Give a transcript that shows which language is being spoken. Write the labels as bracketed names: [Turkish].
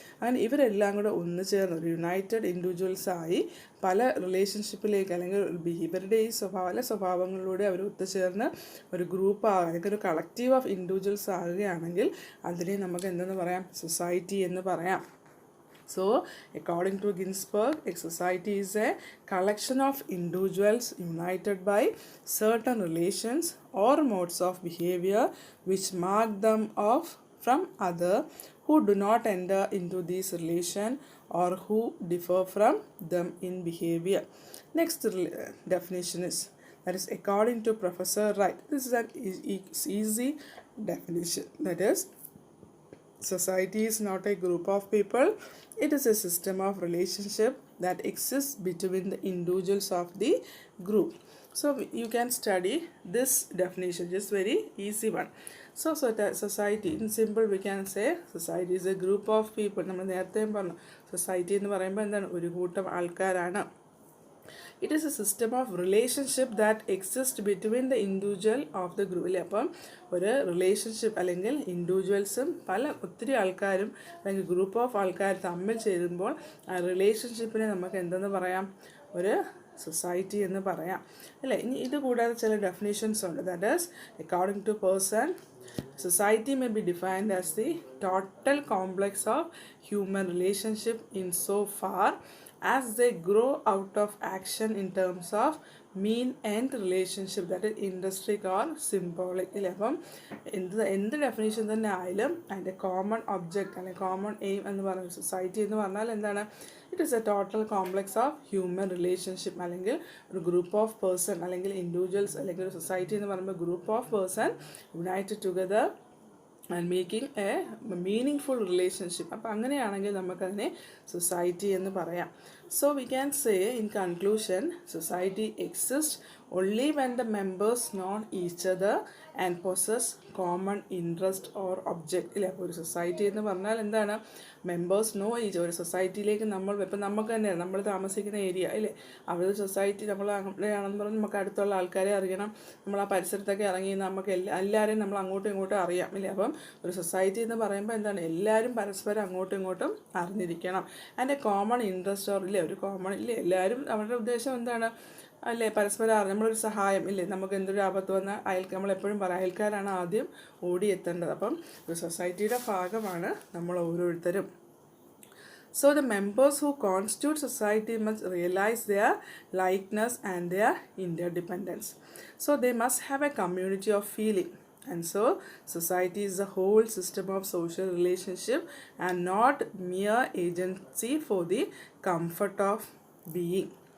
[Malayalam] അങ്ങനെ ഇവരെല്ലാം കൂടെ ഒന്ന് ചേർന്ന് ഒരു യുണൈറ്റഡ് ഇൻഡിവിജ്വൽസായി പല റിലേഷൻഷിപ്പിലേക്ക്, അല്ലെങ്കിൽ ഇവരുടെ ഈ പല സ്വഭാവങ്ങളിലൂടെ അവർ ഒത്തുചേർന്ന് ഒരു ഗ്രൂപ്പ് അല്ലെങ്കിൽ ഒരു കളക്റ്റീവ് ഓഫ് ഇൻഡിവിജ്വൽസ് ആകുകയാണെങ്കിൽ അതിനെ നമുക്ക് എന്തെന്ന് പറയാം, സൊസൈറ്റി എന്ന് പറയാം. [English] So, according to Ginsberg, a society is a collection of individuals united by certain relations or modes of behavior which mark them off from other who do not enter into these relations or who differ from them in behavior. Next definition is, that is according to Professor Wright. This is an easy definition. That is, society is not a group of people, it is a system of relationship that exists between the individuals of the group. So you can study this definition, just very easy one. So society in simple we can say society is a group of people. [Malayalam] നമ്മൾ നേരത്തെയും പറഞ്ഞു, society എന്ന് പറയുമ്പോൾ എന്താണ്, ഒരു കൂട്ടം ആൾക്കാരാണ്. [English] It is a system of relationship that exist between the individual of the group അല്ലേ. [Malayalam] അപ്പം ഒരു റിലേഷൻഷിപ്പ് അല്ലെങ്കിൽ ഇൻഡിവിജ്വൽസും ഒത്തിരി ആൾക്കാരും അല്ലെങ്കിൽ ഗ്രൂപ്പ് ഓഫ് ആൾക്കാർ തമ്മിൽ ചേരുമ്പോൾ ആ റിലേഷൻഷിപ്പിനെ നമുക്ക് എന്തെന്ന് പറയാം, ഒരു സൊസൈറ്റി എന്ന് പറയാം അല്ലേ. ഇനി ഇത് കൂടാതെ ചില ഡെഫിനേഷൻസ് ഉണ്ട്. [English] That is according to person, society may be defined as the total complex of human relationship in so far as they grow out of action in terms of mean end relationship, that is intrinsic or symbolic ഇല്ലേ. [Malayalam] അപ്പം എന്ത് definition തന്നെ ആയാലും അതിൻ്റെ common object അല്ലെങ്കിൽ common aim എന്ന് പറയുന്നത്, society എന്ന് പറഞ്ഞാൽ എന്താണ്, [English] it is a total complex of human relationship, [Malayalam] അല്ലെങ്കിൽ ഒരു [English] Group of person അല്ലെങ്കിൽ individuals, അല്ലെങ്കിൽ ഒരു സൊസൈറ്റി എന്ന് പറയുമ്പോൾ group of person united together and making a meaning relationship. [Malayalam] അപ്പം അങ്ങനെയാണെങ്കിൽ നമുക്കതിനെ സൊസൈറ്റി എന്ന് പറയാം. [English] So we can say in conclusion, society exist only when the members know each other and possess common interest or object ഇല്ല. [Malayalam] അപ്പോൾ ഒരു society എന്ന് പറഞ്ഞാൽ എന്താണ്, [English] Members know each. [Malayalam] ഒരു സൊസൈറ്റിയിലേക്ക് ഇപ്പം നമുക്ക് തന്നെ നമ്മൾ താമസിക്കുന്ന ഏരിയ ഇല്ലേ, അവിടെ സൊസൈറ്റി നമ്മൾ അവിടെയാണെന്ന് പറഞ്ഞാൽ നമുക്ക് അടുത്തുള്ള ആൾക്കാരെ അറിയണം, നമ്മൾ ആ പരിസരത്തൊക്കെ ഇറങ്ങി നമുക്ക് എല്ലാവരെയും നമ്മൾ അങ്ങോട്ടും ഇങ്ങോട്ടും അറിയാം ഇല്ലേ. അപ്പം ഒരു സൊസൈറ്റി എന്ന് പറയുമ്പോൾ എന്താണ്, എല്ലാവരും പരസ്പരം അങ്ങോട്ടും ഇങ്ങോട്ടും അറിഞ്ഞിരിക്കണം. അതിൻ്റെ കോമൺ ഇൻട്രസ്റ്റ് ഓർ ഇല്ലേ, ഒരു കോമൺ ഇല്ലേ, എല്ലാവരും അവരുടെ ഉദ്ദേശം എന്താണ് അല്ലേ, പരസ്പരം നമ്മളൊരു സഹായം ഇല്ലേ, നമുക്ക് എന്തൊരു ആപത്ത് വന്നാൽ നമ്മളെപ്പോഴും പറയും അയൽക്കാരാണ് ആദ്യം ഓടിയെത്തേണ്ടത്. അപ്പം ഒരു സൊസൈറ്റിയുടെ ഭാഗമാണ് നമ്മൾ ഓരോരുത്തരും. [English] So the members who constitute society must realize their likeness and their interdependence. So they must have a community of feeling. And so society is the whole system of social relationship and not mere agency for the comfort of being.